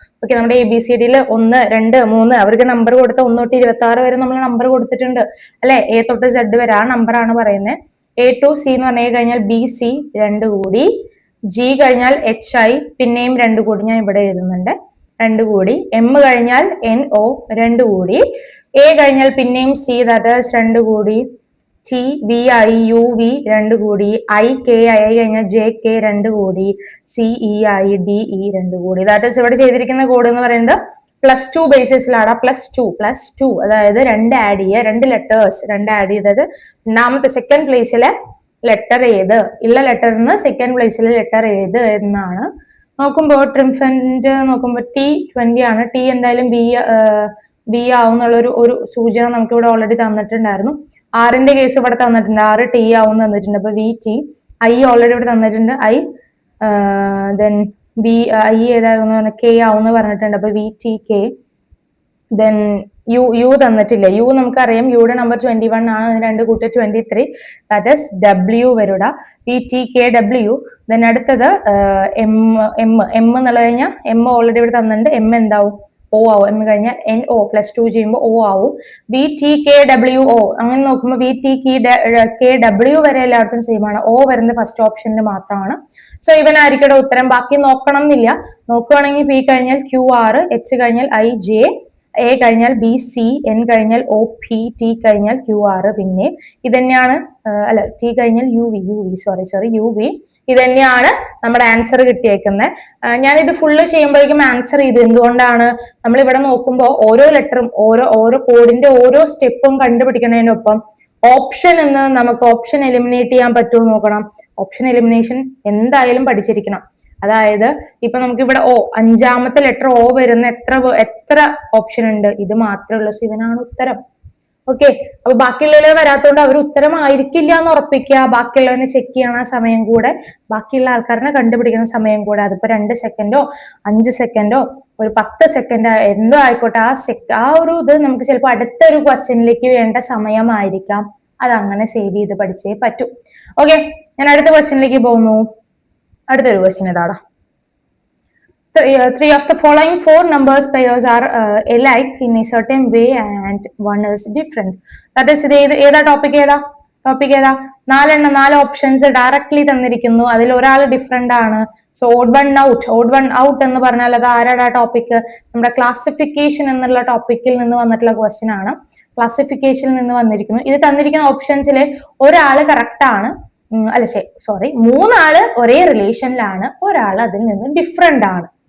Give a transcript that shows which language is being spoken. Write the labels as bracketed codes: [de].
[ml] Okay, നമ്മുടെ ABCDയിൽ 1, 2, 3 അവർക്ക് number കൊടുത്ത 1 തൊട്ട് 26 വരെ നമ്മൾ നമ്പർ കൊടുത്തിട്ടുണ്ട്, അല്ലെ? A തൊട്ട് Z വരെ ആ നമ്പർ ആണ് പറയുന്നത്. A to C എന്ന് പറഞ്ഞു കഴിഞ്ഞാൽ BC 2 കൂടി. G കഴിഞ്ഞാൽ HI പിന്നെയും 2 കൂടി, ഞാൻ ഇവിടെ എഴുതുന്നുണ്ട്, 2 കൂടി. M കഴിഞ്ഞാൽ NO 2 കൂടി. A കഴിഞ്ഞാൽ പിന്നെയും C, [en] that is [ml] 2 കൂടി. T V I U V 2 കൂടി. I K I കഴിഞ്ഞാൽ J K 2 കൂടി. C E I D E 2 കൂടി. ദാറ്റ് ഈസ് ഇവിടെ ചെയ്തിരിക്കുന്ന കോഡ് എന്ന് പറയുന്നത് +2 ബേസിസിലാണ്. +2 അതായത് 2 ആഡ് ചെയ്യുക, 2 ലെറ്റേഴ്സ് 2 ആഡ് ചെയ്തത് രണ്ടാമത്തെ സെക്കൻഡ് പ്ലേസിലെ ലെറ്റർ ഏത്, ഉള്ള ലെറ്ററിന് സെക്കൻഡ് പ്ലേസിലെ ലെറ്റർ ഏത് എന്നാണ് നോക്കുമ്പോൾ. ട്രിംഫന്റ് നോക്കുമ്പോൾ T20 ആണ്. T എന്തായാലും ബി ആവുന്നുള്ള ഒരു സൂചന നമുക്ക് ഇവിടെ ഓൾറെഡി തന്നിട്ടുണ്ടായിരുന്നു. ആറിന്റെ കേസ് ഇവിടെ തന്നിട്ടുണ്ട്, 6 T ആവും തന്നിട്ടുണ്ട്. അപ്പൊ VT. I ഓൾറെഡി ഇവിടെ തന്നിട്ടുണ്ട്, I ദെൻ ബി I ഏതായിരുന്നു K ആവും പറഞ്ഞിട്ടുണ്ട്. അപ്പൊ VTK. ദെൻ യു തന്നിട്ടില്ല. യു നമുക്കറിയാം, യുടെ നമ്പർ 21 ആണ്, 2 കൂട്ടി 23, that is W വരൂട. VTKW. Then അടുത്തത് എം എന്നുള്ള കഴിഞ്ഞാൽ M ഓൾറെഡി ഇവിടെ തന്നിട്ടുണ്ട്, M എന്താവും? O ആവും. M കഴിഞ്ഞാൽ NO +2 ചെയ്യുമ്പോൾ O ആവും. VTKWO അങ്ങനെ നോക്കുമ്പോൾ VTKW വരെ എല്ലായിടത്തും സെയിം ആണ്. O വരുന്നത് ഫസ്റ്റ് ഓപ്ഷനിൽ മാത്രമാണ്. സോ ഇവനായിരിക്കും ഉത്തരം. ബാക്കി നോക്കണം എന്നില്ല. നോക്കുകയാണെങ്കിൽ P കഴിഞ്ഞാൽ QR, H കഴിഞ്ഞാൽ IJ, A കഴിഞ്ഞാൽ BC, N കഴിഞ്ഞാൽ OP, T കഴിഞ്ഞാൽ QR. പിന്നെ ഇതന്നെയാണ്, അല്ല T കഴിഞ്ഞാൽ UV. ഇതന്നെയാണ് നമ്മുടെ ആൻസർ കിട്ടിയേക്കുന്നത്. ഞാനിത് ഫുള്ള് ചെയ്യുമ്പോഴേക്കും ആൻസർ ചെയ്തു. എന്തുകൊണ്ടാണ്? നമ്മൾ ഇവിടെ നോക്കുമ്പോൾ ഓരോ ലെറ്ററും ഓരോ കോഡിന്റെ ഓരോ സ്റ്റെപ്പും കണ്ടുപിടിക്കുന്നതിനൊപ്പം ഓപ്ഷൻ എന്ന് നമുക്ക് ഓപ്ഷൻ എലിമിനേറ്റ് ചെയ്യാൻ പറ്റുമോ നോക്കണം. ഓപ്ഷൻ എലിമിനേഷൻ എന്തായാലും പഠിച്ചിരിക്കണം. അതായത് ഇപ്പൊ നമുക്ക് ഇവിടെ അഞ്ചാമത്തെ ലെറ്റർ O വരുന്ന എത്ര ഓപ്ഷൻ ഉണ്ട്? ഇത് മാത്രമേ ഉള്ളൂ. ഇവനാണ് ഉത്തരം. ഓക്കെ, അപ്പൊ ബാക്കിയുള്ളവരെ വരാത്തോണ്ട് അവർ ഉത്തരമായിരിക്കില്ല എന്ന് ഉറപ്പിക്കുക. ബാക്കിയുള്ളവനെ ചെക്ക് ചെയ്യണ സമയം കൂടെ, ബാക്കിയുള്ള ആൾക്കാരനെ കണ്ടുപിടിക്കുന്ന സമയം കൂടെ, അതിപ്പോ 2 സെക്കൻഡോ 5 സെക്കൻഡോ ഒരു 10 സെക്കൻഡ് എന്തോ ആയിക്കോട്ടെ, ആ ഒരു ഇത് നമുക്ക് ചിലപ്പോൾ അടുത്തൊരു ക്വസ്റ്റ്യനിലേക്ക് വേണ്ട സമയമായിരിക്കാം. അത് അങ്ങനെ സേവ് ചെയ്ത് പഠിച്ചേ പറ്റൂ. ഓക്കെ, ഞാൻ അടുത്ത ക്വസ്റ്റ്യനിലേക്ക് പോകുന്നു. അടുത്തൊരു ക്വസ്റ്റ്യൻ ഇതാടാ. [en] 3 of the following 4 numbers pairs are alike in a certain way and one is different. That is, [ml] ഏതാ ടോപ്പിക് ഏതാ? 4 ഓപ്ഷൻസ് ഡയറക്ട്ലി തന്നിരിക്കുന്നു. അതിൽ ഒരാൾ ഡിഫറെന്റ് ആണ്. സോ ഓഡ് വൺ ഔട്ട് എന്ന് പറഞ്ഞാൽ അത് ആരാടാ ടോപ്പിക്? നമ്മുടെ ക്ലാസിഫിക്കേഷൻ എന്നുള്ള ടോപ്പിക്കിൽ നിന്ന് വന്നിട്ടുള്ള ക്വസ്റ്റ്യൻ ആണ്. ക്ലാസിഫിക്കേഷനിൽ നിന്ന് വന്നിരിക്കുന്നു. ഇത് തന്നിരിക്കുന്ന ഓപ്ഷൻസിലെ ഒരാള് കറക്റ്റ് ആണ്, അല്ല 3 ആള് ഒരേ റിലേഷനിലാണ്, ഒരാൾ അതിൽ നിന്ന് ഡിഫറെന്റ് ആണ്.